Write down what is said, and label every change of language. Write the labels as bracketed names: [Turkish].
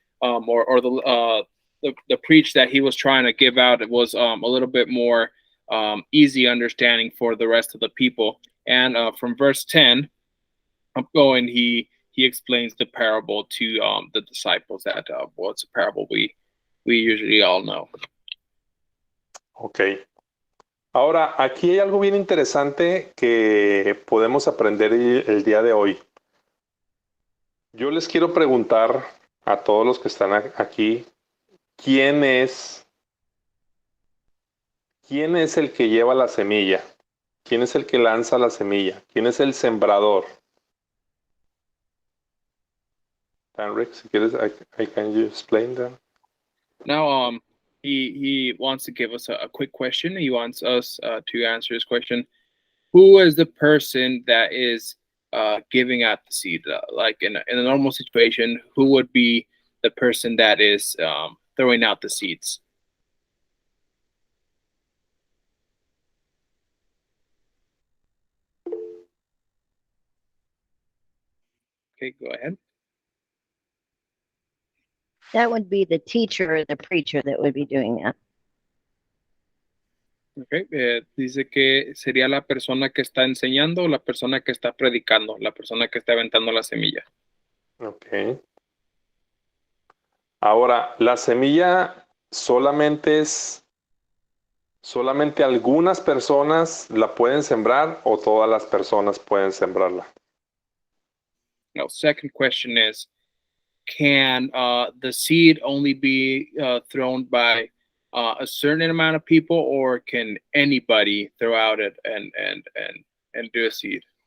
[English] or the preach that he was trying to give out was a little bit more easy understanding for the rest of the people. And from verse 10 up going, he explains the parable to the disciples. That well, it's a parable we usually all know. [Spanish] Ok. Ahora, aquí hay algo bien interesante que podemos aprender el día de hoy. Yo les quiero preguntar a todos los que están aquí, ¿quién es el que lleva la semilla? ¿Quién es el que lanza la semilla? ¿Quién es el sembrador? [English] Rick, [Spanish] si quieres, [English] can you explain that? Now, he wants to give us a quick question. He wants us to answer his question. Who is the person that is giving out the seed? Like in a normal situation, who would be the person that is throwing out the seeds? Okay, go ahead. That would be the teacher or the preacher that would be doing that. [Spanish] Okay, dice que sería la persona que está enseñando o la persona que está predicando, la persona que está aventando la semilla. Ok. Ahora, ¿la semilla solamente algunas personas la pueden sembrar o todas las personas pueden sembrarla? [English] Now, second question is, can the seed only be thrown by a certain amount of people, or can anybody throw out it and do a seed?